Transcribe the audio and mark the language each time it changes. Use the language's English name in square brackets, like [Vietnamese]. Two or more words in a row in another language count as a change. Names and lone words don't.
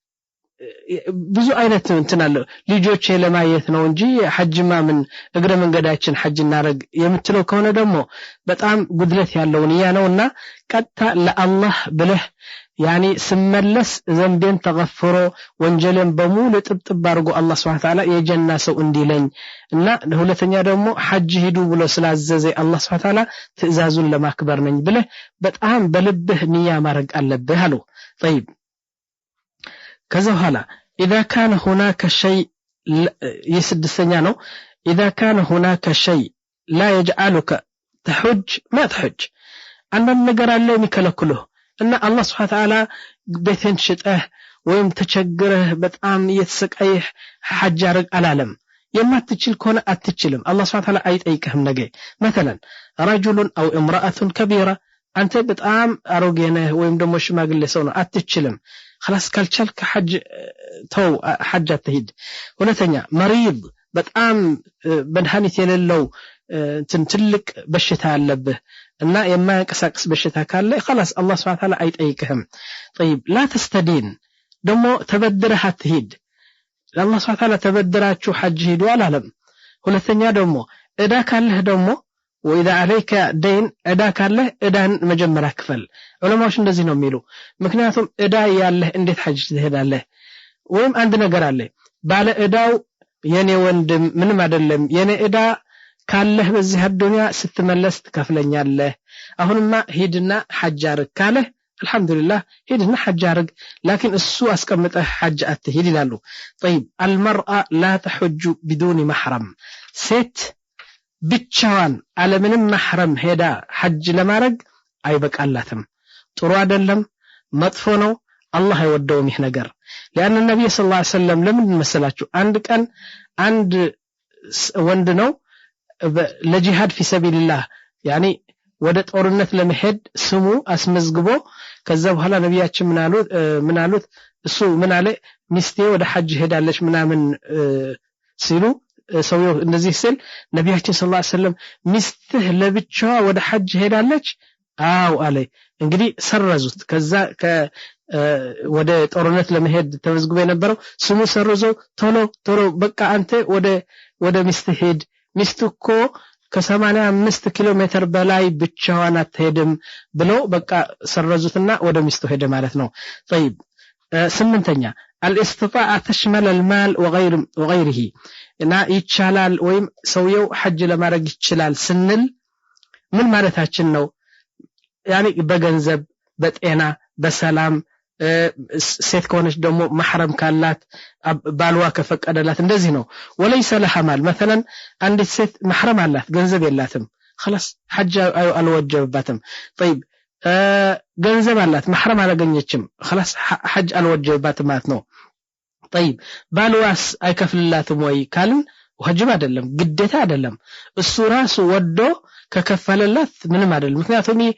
[Amharic] ብዙ አይነት እንትናለ ልጆቼ ለማየት ነው እንጂ ሐጅማ ምን እግረ መንገዳችን ሐጅ እናረግ የምትለው ከሆነ ደግሞ በጣም ጉድለት ያለው ንያ ነውና ቀጥታ ለአላህ ብለህ يعني ስመለስ ዘንቤን ተغفሮ ወንጀልን በሙሉ ጥብጥብ አድርጎ አላህ [Arabic] سبحانه وتعالى [Amharic] የጀና ሰው እንዲለኝ እና ሁለተኛ ደግሞ ሐጅ ሂዱ ብሎ ስላዘዘ አላህ [Arabic] سبحانه وتعالى [Amharic] ትእዛዙን ለማክበር ነኝ ብለህ በጣም በልብህ ንያ ማድረግ አለብህ አሉ طيب ከዛ በኋላ [Arabic] اذا كان هناك شيء [Amharic] يسدسኛ ነው [Arabic] اذا كان هناك شيء لا يجعلك تحج ما تحج [Amharic] አንዳንድ ነገር አለ የሚከለክሉህ እና አላህ [Arabic] سبحانه وتعالى [Amharic] ቤትን ሽጠህ ወይም ተቸግረህ በጣም እየተሰቃየህ ሐጅ አርግ አላለም የማትችል ከሆነ አትችልም አላህ [Arabic] سبحانه وتعالى [Amharic] አይጠይቅህም ነገ [Arabic] مثلا رجل او امراه كبيره [Amharic] አንተ በጣም አሮጌ ነህ ወይም ደግሞ ሽማግሌ ሰው ነው አትችልም خلاص ካልቻልክ ሐጅ ተው ሐጅ አትሂድ ሁለተኛ መሪድ በጣም በድሃኒት የሌለው ትልቅ በሽታ አለብህ እና የማያንቀሳቅስ በሽታ ካለ خلاص አላህ [Arabic] سبحانه وتعالى [Amharic] አይጠይቅህም [Arabic] طيب لا تستدين [Amharic] ደግሞ ተበድረህ አትሂድ አላህ Subhanahu [Arabic] وتعالى [Amharic] ተበድራችሁ ሐጅ ሂዱ አላለም ሁለተኛ ደግሞ እዳ ካለህ ደግሞ [Arabic] وإذا عليك دين [Amharic] እዳ ካለህ እዳን መጀመሪያ ክፈል ዑለማዎች እንደዚህ ነው የሚሉ ምክንያቱም እዳ ያለህ እንዴት ሐጅ ትሄዳለህ ወይም አንድ ነገር አለ ባለ እዳው የኔ ወንድም ምንም አይደለም የኔ እዳ ካለህ በዚህ አዱንያ ስትመለስ ትከፍለኛለህ አሁንማ ሂድና ሐጅ አርግ ካለህ አልহামዱሊላህ ሂድና ሐጅ አርግ لكن እሱ አስቀምጠህ ሐጅ አትሂድ ይላሉ [Arabic] طيب المرأة لا تحج بدون محرم [Amharic] ሴት ብቻዋን አለምንም محرم ሄዳ ሐጅ ለማድረግ አይበቃላትም ጥሩ አይደለም መጥፎ ነው አላህ አይወደውም ይህ ነገር [Arabic] لأن النبي صلى الله عليه وسلم [Amharic] ለምን መሰላችሁ አንድ ቀን አንድ ወንድ ነው ለጂሃድ [Arabic] في سبيل الله يعني [Amharic] ወደ ጦርነት ለመሄድ ስሙ አስመዝግቦ ከዛ በኋላ ነብያችን ምን አሉት እሱ ምን አለ ሚስቴ ወደ ሐጅ ሄዳለች ምናምን ሲሉ ሰውየው እንደዚህ ሲል ነብያችን [Arabic] صلى الله عليه وسلم [Amharic] ሚስትህ ለብቻዋ ወደ ሐጅ ሄዳለች አው አለ እንግዲህ ሰረዙት ከዛ ወደ ጦርነት ለመሄድ ተመዝግቦ የነበረው ስሙ ሰረዘው ቶሎ በቃ አንተ ወደ ሚስት ሄድ ሚስትኮ ከ85 ኪሎ ሜትር በላይ ብቻዋን አትሄድም ብለው በቃ ሰረዙትና ወደ ሚስቱ ሄደ ማለት ነው طيب ስምንተኛ [Arabic] الاستطاعة تشمل المال وغيره [Amharic] እና ይቻላል ወይም ሰውየው ሐጅ ለማድረግ ይችላል ስንል ምን ማለታችን ነው يعني በገንዘብ በጤና በሰላም ሴት ከሆነች ደግሞ محرم ካላት ባልዋ ከፈቀደላት እንደዚህ ነው [Arabic] وليس لها مال [Amharic] مثلا አንዲት ሴት محرم አላት ገንዘብ የላትም خلاص ሐጅ አልወጀበባትም طيب ገንዘብ አላት محرم አላገኘችም خلاص ሐጅ አልወጀበባትም ማለት ነው طيب ባልዋስ አይከፍልላትም ወይ ካልን ዋጅብ አይደለም ግዴታ አይደለም እሱ ራሱ ወዶ ከከፈለላት ምንም አይደለም ምክንያቱም